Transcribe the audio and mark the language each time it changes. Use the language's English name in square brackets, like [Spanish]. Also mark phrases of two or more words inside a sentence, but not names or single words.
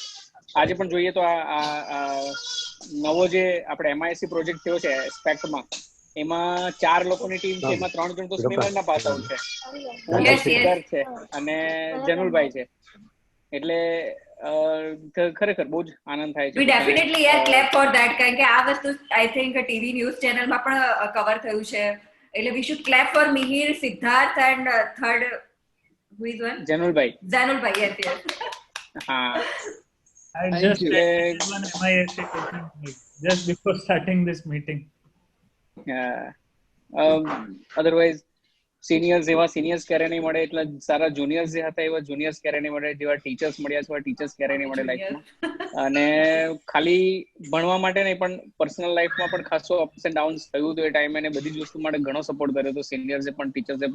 [Gujarati] આજે પણ જોઈએ તો આ નવો જે આપણે MISC પ્રોજેક્ટ થયો છે સ્પેક્ટમાં, એમાં 4 લોકોની ટીમ છે, એમાં 3 જણ તો સ્મીમરના [English] pass out [Gujarati] છે, સિદ્ધાર્થ છે અને જનુલભાઈ છે. એટલે ખરેખર બહુ જ આનંદ થાય છે. [English] We definitely clap for that, [Gujarati] કારણ કે આ વસ્તુ [English] I think TV news [Gujarati] ચેનલમાં પણ કવર થયું છે. એટલે [English] we should clap for Mihir, Siddharth and third who is one? Janulbhai, yes. [Hindi] हाँ. [English] I just had one MISC just before starting this meeting. [Gujarati] Otherwise સિનિયર્સ એવા સિનિયર્સ ક્યારે નહીં મળે, એટલે સારા જુનિયર્સ જે હતા એવા જુનિયર્સ ક્યારે નહીં મળે, જેવા ટીચર્સ મળ્યા છે એવા ટીચર્સ ક્યારે નહીં મળે લાઈફમાં. અને ખાલી ભણવા માટે નહીં પણ પર્સનલ લાઈફમાં પણ ખાસો [English] ups and downs [Gujarati] થયું હતું એ ટાઈમે, અને બધી જ વસ્તુ માટે ઘણો સપોર્ટ કર્યો હતો સિનિયર્સે પણ ટીચર્સે પણ.